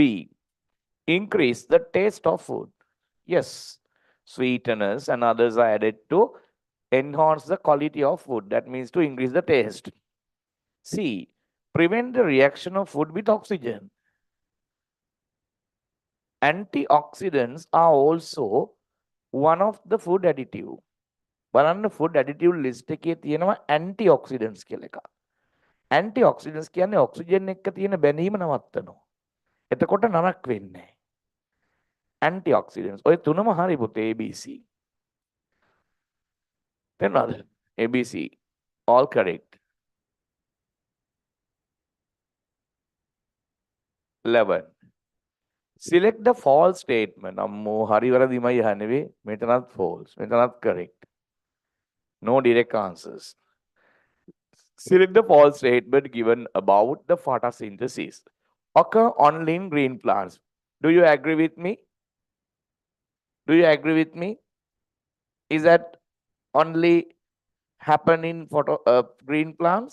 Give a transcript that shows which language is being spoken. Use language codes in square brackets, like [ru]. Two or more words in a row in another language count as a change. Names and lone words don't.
[en] Increase the taste of food. Yes, sweeteners and others are added to enhance the quality of food. That means to increase the taste. C. Prevent the reaction of food with oxygen. Antioxidants are also one of the food additive. [si] බලන්න [en] food additive [si] list එකේ තියෙනවා antioxidants කියලා එකක්. Antioxidants කියන්නේ ඔක්සිජන් එක්ක තියෙන බැඳීම නවත්තනවා. එතකොට නරක වෙන්නේ නැහැ. Antioxidants. ඔය තුනම හරි පුතේ ABC. තේරුණාද? ABC. [en] All correct. 11. Select the false statement. [si] අම්මෝ හරි වැරදිමයි අහන්නේ. මෙතනත් false. මෙතනත් correct. [en] No direct answers. Select the false statement given about the photosynthesis occur only in green plants. Do you agree with me? Do you agree with me? Is that only happen in green plants?